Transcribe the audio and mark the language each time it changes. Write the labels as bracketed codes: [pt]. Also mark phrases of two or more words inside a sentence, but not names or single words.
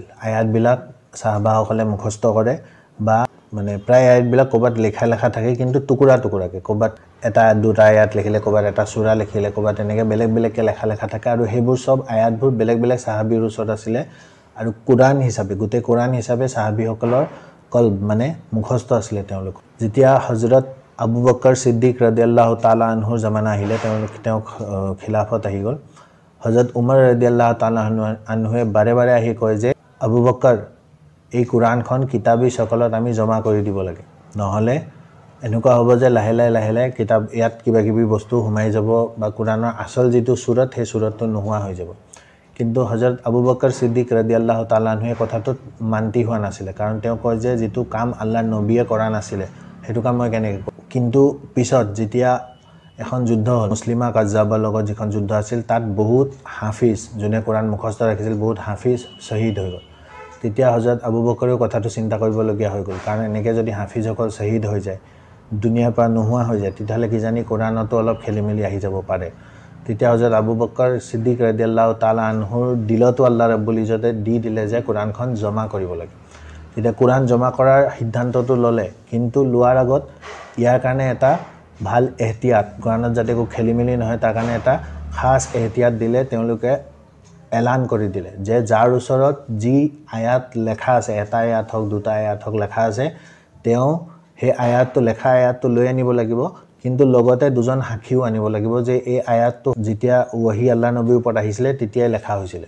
[as] আয়াতবিলাক সাহাবাসকলে মুখস্থ কৰে বা মানে প্ৰায় আয়াতবিলাক ক'ৰবাত লেখা থাকে, কিন্তু টুকুৰা টুকুৰাকৈ ক'ৰবাত এটা দুটা আয়াত লিখিলে, ক'ৰবাত এটা সূৰা লিখিলে, ক'ৰবাত এনেকৈ বেলেগ বেলেগকৈ লেখা থাকে। আৰু সেইবোৰ চব আয়াতবোৰ বেলেগ বেলেগ সাহাবীৰ ওচৰত আছিলে আৰু কোৰআন হিচাপে, গোটেই কোৰআন হিচাপে সাহাবীসকলৰ কলব মানে মুখস্থ আছিলে তেওঁলোক। যেতিয়া হযরত আবু বকৰ সিদ্দিক [ar] رضي الله تعالى عنه [as] জামানা আহিলে, তেওঁ খিলাফত আহি গ'ল। হযরত উমৰ [ar] رضي الله تعالى عنه [as] বাৰে বাৰে আহি কয় যে আবু বকৰ এই কোৰআনখন কিতাবী সকলত আমি জমা কৰি দিব লাগে, নহ'লে এনেকুৱা হ'ব যে লাহে লাহে কিতাব ইয়াত কিবা কিবি বস্তু সোমাই যাব বা কোৰআনৰ আচল যিটো সূৰত সেই সূৰতটো নোহোৱা হৈ যাব। কিন্তু হযরত আবু বকৰ সিদ্দিক [ar] رضي الله تعالى عنه [as] কথাটোত মান্তি হোৱা নাছিলে, কাৰণ তেওঁ কয় যে যিটো কাম আল্লাহ নবীয়ে কৰা নাছিলে সেইটো কাম মই কেনেকৈ কৰোঁ। কিন্তু পিছত যেতিয়া এখন যুদ্ধ হ'ল, মুছলিমা কাজ্জাবৰ লগত যিখন যুদ্ধ আছিল, তাত বহুত হাফিজ যোনে কোৰআন মুখস্থ ৰাখিছিল, বহুত হাফিজ শ্বহীদ হৈ গ'ল। তেতিয়া হযরত আবু বকৰেও কথাটো চিন্তা কৰিবলগীয়া হৈ গ'ল, কাৰণ এনেকৈ যদি হাফিজসকল শ্বহীদ হৈ যায়, দুনিয়াৰ পৰা নোহোৱা হৈ যায়, তেতিয়াহ'লে কিজানি কোৰআনতো অলপ খেলি মেলি আহি যাব পাৰে। তেতিয়া হযরত আবু বকৰ সিদ্দিক [ar] رضي الله تعالى عنه [as] দিলতো [ar] الله رب العزة [as] দি দিলে যে কোৰআনখন জমা কৰিব লাগে। তেতিয়া কোৰআন জমা কৰাৰ সিদ্ধান্তটো ল'লে, কিন্তু লোৱাৰ আগত ইয়াৰ কাৰণে এটা ভাল এহতিয়াত, কোৰআনত যাতে একো খেলি মেলি নহয় তাৰ কাৰণে এটা খাস এহতিয়াত দিলে। তেওঁলোকে এলান কৰি দিলে যে যাৰ ওচৰত যি আয়াত লেখা আছে, এটা আয়াত হওক দুটা আয়াত হওক লেখা আছে, তেওঁ সেই আয়াতটো লেখা আয়াতটো লৈ আনিব লাগিব, কিন্তু লগতে দুজন সাক্ষীও আনিব লাগিব যে এই আয়াতটো যেতিয়া ওহী আল্লাহ নবীৰ ওপৰত আহিছিলে তেতিয়াই লেখা হৈছিলে।